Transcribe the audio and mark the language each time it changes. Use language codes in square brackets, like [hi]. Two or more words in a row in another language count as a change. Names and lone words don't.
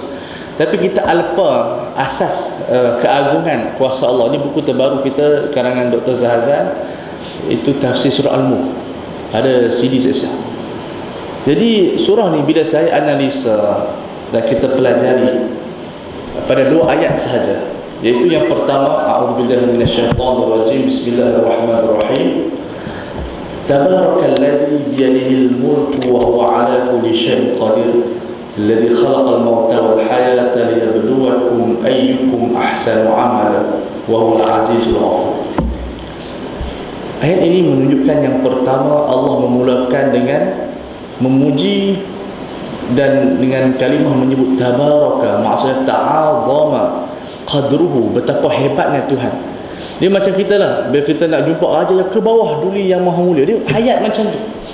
[ms] Tapi kita alpa asas keagungan kuasa Allah. Ini buku terbaru kita karangan Dr. Zahazan, itu tafsir surah Al-Mulk, ada CD saya. Jadi surah ni bila saya analisa dan kita pelajari pada dua ayat sahaja, iaitu yang pertama, [ar] أعوذ بالله من الشيطان الرجيم بسم الله الرحمن الرحيم تبارك الذي بيده الملك وهو على كل شيء قدير الذي خلق الموت والحياة ليبلوكم أيكم أحسن عملا وهو العزيز الغفور. [ms] Ayat ini menunjukkan yang pertama, Allah memulakan dengan memuji dan dengan kalimah menyebut tabaraka, maksudnya [ar] تعاظم قدره, [ms] betapa hebatnya Tuhan. Dia macam kita lah, bila kita nak jumpa raja yang ke bawah duli yang maha mulia, dia ayat macam tu.